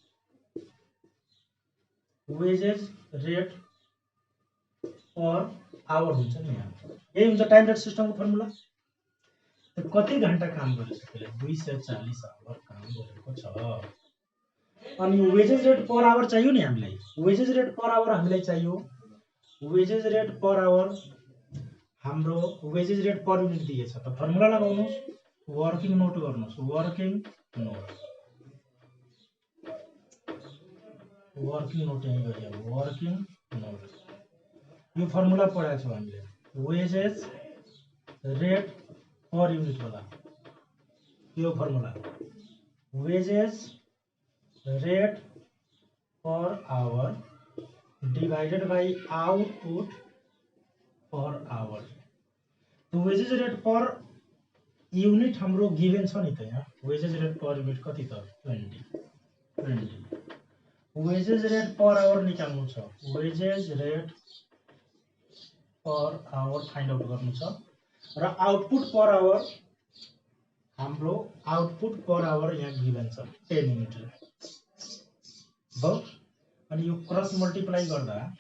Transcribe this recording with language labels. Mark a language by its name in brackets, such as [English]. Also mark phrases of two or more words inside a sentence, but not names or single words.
[English] wages rate per hour [Nepali] हुन्छ नि यहाँ यही हुन्छ [English] time rate [Nepali] सिस्टमको फर्मुला कति घण्टा काम गरिसक्यो 240 आवर काम गरेको छ अनि [English] wages rate per hour [Nepali] चाहियो नि हामीलाई [English] wages rate per hour [Nepali] हामीलाई चाहियो [English] wages rate per hour [Nepali] हाम्रो [English] wages rate per unit [Nepali] दिएछ त फर्मुला लगाउनुस् [English] working note [Nepali] गर्नुस् वर्किङ नोट यही गरियो [English] working note [Nepali] यो फर्मुला पढाएको छौं हामीले [English] wages rate per [Nepali] यूनिट वाला यो फर्मुला [English] wages rate per hour divided by output per hour [Nepali] तो [English] wages rate per unit [Nepali] हाम्रो गिवन छ नि त यहाँ [English] wages rate per unit [Nepali] कति त 20 [English] wages rate per hour [Nepali] निकाल्नु छ [English] wages rate per hour find out [Nepali] गर्नु छ र [English] output per hour [Nepali] हाम्रो [English] output per hour [Nepali] यहाँ गिवन छ 10 युनिट भयो अनि यो [English] cross multiply [Nepali] गर्दा